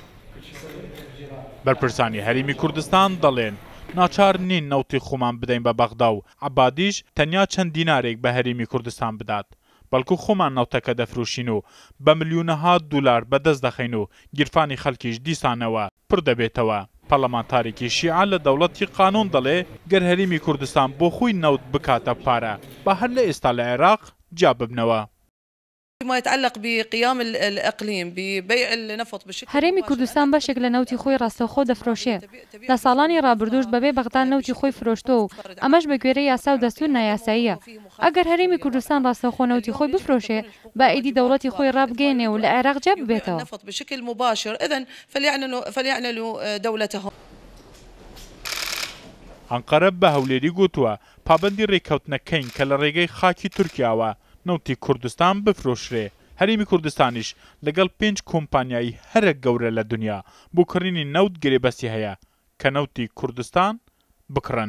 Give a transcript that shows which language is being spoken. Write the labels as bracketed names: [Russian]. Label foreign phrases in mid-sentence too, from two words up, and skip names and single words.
[Central Kurdish] بەرپرسانی هەرێمی کوردستان دەڵێن ناچار نین نەوتی خۆمان بدەین بە بەغدا و عەبادیش تەنیا چەند دینارێک بە هەرێمی کوردستان بدات بەڵکو خۆمان نەوتەکە دەفرۆشین و بە ملیۆنەها دولار بەدەست دەخەین و گیرفانی خەڵکیش دیسانەوە پڕ دەبێتەوە. پەرلەمانتارێکی شیعە لە دەوڵەتی قانون دەڵێ گەر هەرێمی کوردستان بۆ خۆی نەوت بکاتە پارە بە هەر لە ئێستا لە عێراق جا ببنەوە. [Arabic] ما يتعلق بقيام الإقليم ببيع النفط بشكل [Central Kurdish] هەرێمی کوردستان بەشێک لە نەوتی خۆی ڕاستەوخۆ دەفرۆشێ لە ساڵانی ڕابردوش بەبێ بەغدا نەوتی خۆی فرۆشتۆ و ئەمەش بە گوێرەی یاسا و دەستور نایاساییە ئەگەر هەرێمی کوردستان ڕاستەوخۆ نەوتی خۆی بفرۆشێ با ئیدی دەوڵەتی خۆی ڕابگەێنێ و لە عێراق جا ببێتەوە. [Arabic] النفط بشكل مباشر إذن فليعلنوا دولتهم. [Central Kurdish] ئەنقەرە بە هەولێری گوتووە پابەندی ڕێککەوتنەکەین کە لە ڕێگەی خاکی تورکیاوە نەوتی کوردستان بفرۆشرێ هەرێمی کوردستانیش لەگەڵ 5 کۆمپانیایی هەرە گەورە لە دنیا بۆ کڕینی نەوت گرێبەستی هەیە کە نەوتی کوردستان بکڕن.